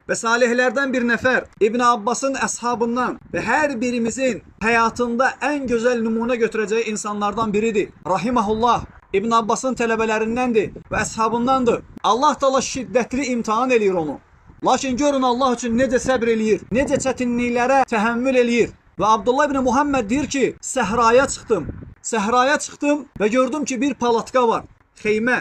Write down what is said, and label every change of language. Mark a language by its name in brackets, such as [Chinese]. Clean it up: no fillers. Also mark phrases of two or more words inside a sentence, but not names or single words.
[Turkish] ve salihlerden bir nefer İbn Abbas'ın ashabından ve her birimizin hayatında en güzel numune götüreceği insanlardan biridir. [Azerbaijani] Rahimahullah. İbn Abbas'ın tələbələrindəndir və əshabındandır. Allah Taala şiddətli imtahan eləyir onu. Lakin görün Allah üçün necə səbr eləyir, necə çətinliklərə təhəmmül eləyir. Və Abdullah ibn Muhammed deyir ki, səhraya çıxdım. Səhraya çıxdım və gördüm ki, bir palatka var, xeymə.